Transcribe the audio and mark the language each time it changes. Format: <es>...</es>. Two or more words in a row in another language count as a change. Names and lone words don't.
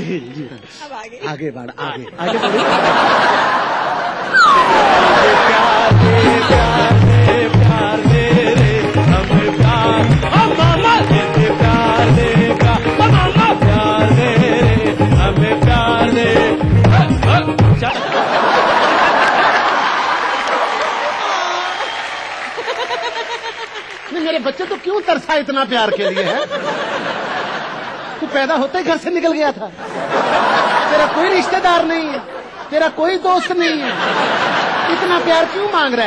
<hi>जी जी अब आगे बढ़ आगे आगे प्यार दे रे हमें प्यार। मामा दे दे प्यार दे मामा प्यार दे रे हमें प्यार दे। मेरे बच्चे तो क्यों तरसा इतना प्यार के लिए है? तू पैदा होते ही घर से निकल गया था। तेरा कोई रिश्तेदार नहीं है, तेरा कोई दोस्त नहीं है, इतना प्यार क्यों मांग रहा है?</hi>